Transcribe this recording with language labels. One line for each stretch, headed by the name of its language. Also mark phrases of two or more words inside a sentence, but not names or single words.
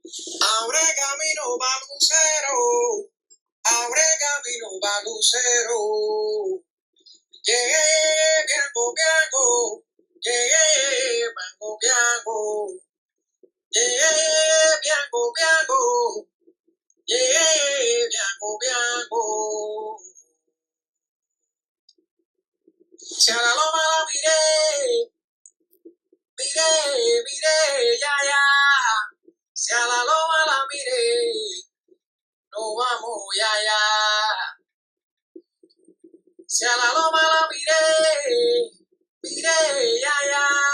Spanish: Abre camino pa' Lucero, abre camino pa' Lucero.
Italian: Bianco, bianco, bianco, bianco. Bianco, bianco, bianco, bianco.
Spanish: Si a la loma la miré, miré, ya. Si a la loma la miré, nos vamos, ya. Si a la loma la miré, ya.